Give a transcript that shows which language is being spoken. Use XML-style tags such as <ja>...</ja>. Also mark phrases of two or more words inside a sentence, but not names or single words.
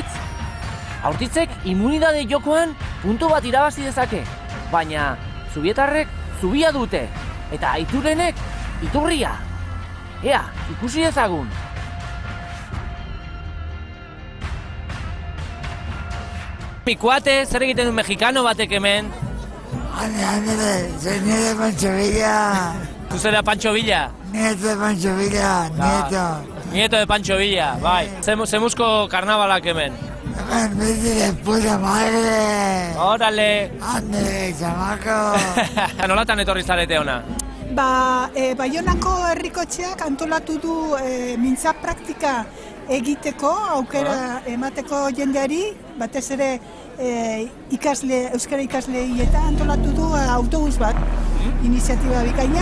<eu>Aurtitzek immunidade jokoan puntu bat irabazi dezake. Baina Zubietarrek zubia dute. Eta Aiturenek iturria. Ea, ikusi dezagun.</eu> <es>Mi kuate,</es> <eu>zer egiten du mexikano batek hemen?</eu> <es>Ande, soy nieto de Pancho Villa. ¿Tú serás Pancho Villa? Nieto de Pancho Villa, nieto. Nieto de Pancho Villa,</es> <eu>bai. Zemuzko karnabalak hemen.</eu> <es>Vete de puta madre. Órale. Ande, chamaco.</es> <eu>Nolatan etorri zarete ona? Baionako herrikotxeak antolatu du mintza praktika egiteko, aukera emateko jendeari, batez ere euskara ikasleei eta antolatu du autobus bat, iniziatiba bikaina.</eu>